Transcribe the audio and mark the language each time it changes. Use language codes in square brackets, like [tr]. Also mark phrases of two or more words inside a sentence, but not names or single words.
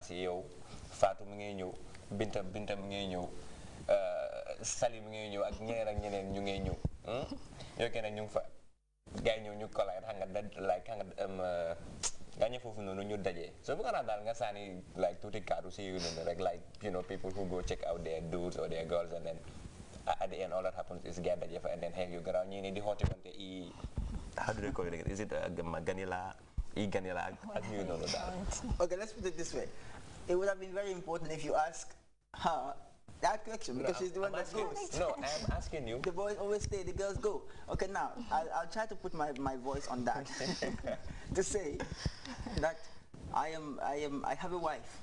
[wo] yow Fatou mu ngay ñëw Binta mu ngay ñëw Sali mu ngay ñëw ak ñeneen ñu ngay ñëw yow keneen ñu ngi fa gars yi ñëw ñu collide xam nga like xam nga gaañe foofu noonu ñu dajee so bu ko naa daal nga sànni like tuuti kaddu si yu noonu rek [en] like you know people who go check out their dudes or their girls and then at the end all that happens is [wo] gars daje fa [en] and then [wo] xeex yu garaaw ñii ni di xooti wante [en] how do they call it is it [wo] ganila ak ñu noonu daal. [en] Okay, let's put it this way. It would have been very important if you ask her that question because she's the one that goes. No, I'm asking you. The boys always stay, the girls go. Okay, now I'll try to put my voice on that to say that I have a wife.